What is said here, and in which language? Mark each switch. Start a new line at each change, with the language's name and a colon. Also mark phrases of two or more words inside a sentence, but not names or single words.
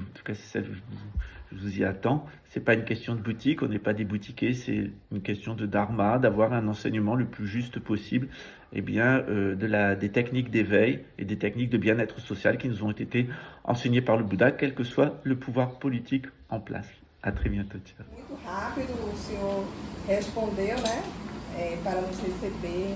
French: En tout cas, c'est celle où je vous y attends. C'est pas une question de boutique, on n'est pas des boutiquiers, c'est une question de dharma, d'avoir un enseignement le plus juste possible, des techniques d'éveil et des techniques de bien-être social qui nous ont été enseignées par le Bouddha, quel que soit le pouvoir politique en place. À très bientôt, tchau.
Portuguese: Muito rápido, o senhor respondeu, né, para nos receber.